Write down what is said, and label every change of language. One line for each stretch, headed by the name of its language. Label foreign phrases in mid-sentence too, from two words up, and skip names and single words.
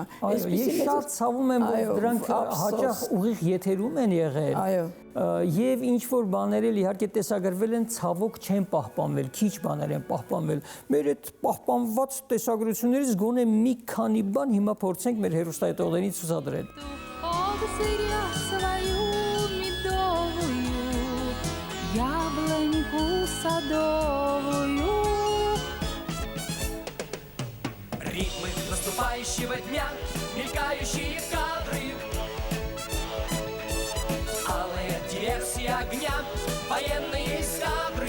Armenian: Ես շատ ցավում եմ, որ դրանք հաճախ ուղիղ եթերում են եղել։ Այո։ Եվ ինչ որ բաներ էլ իհարկե տեսագրվել են, ցավոք չեն պահպանվել, քիչ բաներ են պահպանվել։ Մեր այդ պահպանված տեսագրություններից գոնե մի քանի բան հիմա փորձենք մեր հեռուստայտողներին ցուցադրել։
Russian: Ритмы наступающего дня, мелькающие кадры, алая диверсия огня, военные эскадры.